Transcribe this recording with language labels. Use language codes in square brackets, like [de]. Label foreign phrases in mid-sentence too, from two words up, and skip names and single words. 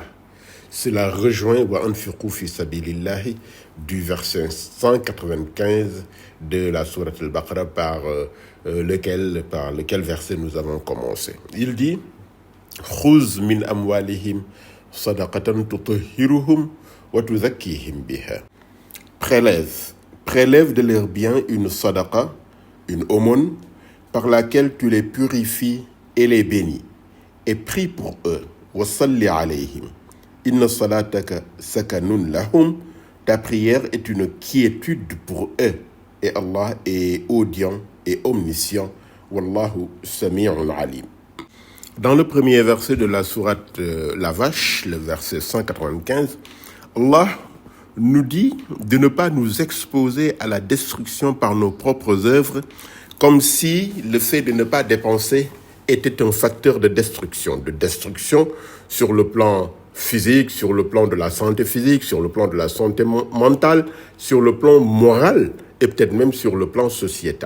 [fr] Cela rejoint [ar] وأنفقوا في سبيل الله [fr] du verset 195 de la sourate Al-Baqarah par lequel verset nous avons commencé. Il dit [ar] خذ من أموالهم صدقة تطهرهم وتزكيهم بها. [fr] Prélève de leurs biens une sadaqa, une aumône, par laquelle tu les purifies et les bénis, et prie pour eux. [ar] وصل عليهم. إن صلاتك سكن لهم. [fr] Ta prière est une quiétude pour eux. Et Allah est audient et omniscient. [ar] والله سميع عليم. [fr] Dans le premier verset de la sourate La Vache, le verset 195, Allah nous dit de ne pas nous exposer à la destruction par nos propres œuvres, comme si le fait de ne pas dépenser était un facteur de destruction sur le plan physique, sur le plan de la santé physique, sur le plan de la santé mentale, sur le plan moral et peut-être même sur le plan sociétal.